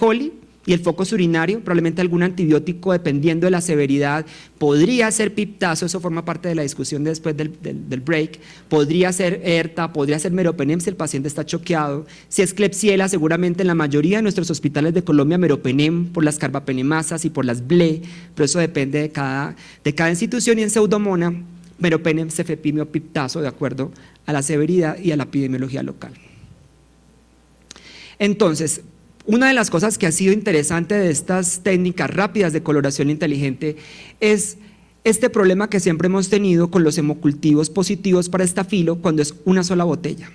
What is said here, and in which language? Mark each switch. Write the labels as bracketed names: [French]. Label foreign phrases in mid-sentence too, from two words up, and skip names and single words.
[Spanish] coli y el foco es urinario, probablemente algún antibiótico, dependiendo de la severidad, podría ser piptazo, eso forma parte de la discusión después del break, podría ser ERTA, podría ser meropenem si el paciente está choqueado. Si es Klebsiella, seguramente en la mayoría de nuestros hospitales de Colombia meropenem por las carbapenemasas y por las BLE, pero eso depende de cada institución. Y en Pseudomonas meropenem, cefepimio, piptazo, de acuerdo a la severidad y a la epidemiología local. Entonces, una de las cosas que ha sido interesante de estas técnicas rápidas de coloración inteligente es este problema que siempre hemos tenido con los hemocultivos positivos para estafilo cuando es una sola botella.